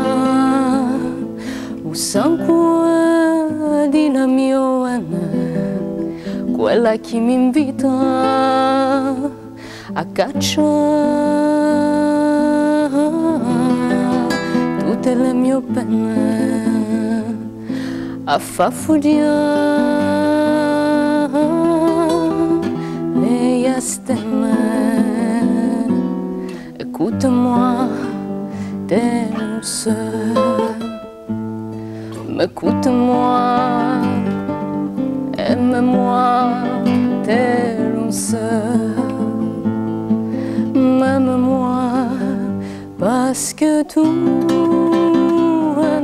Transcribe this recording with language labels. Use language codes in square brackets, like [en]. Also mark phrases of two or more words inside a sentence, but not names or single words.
[it] o sangue di la mia vena, quella che mi invita a cacciare tutte le mie pene, a far fuggire le stelle. [fr] Écoute-moi, t'es seul, écoute-moi, aime-moi, t'es seul, aime-moi, parce que tu es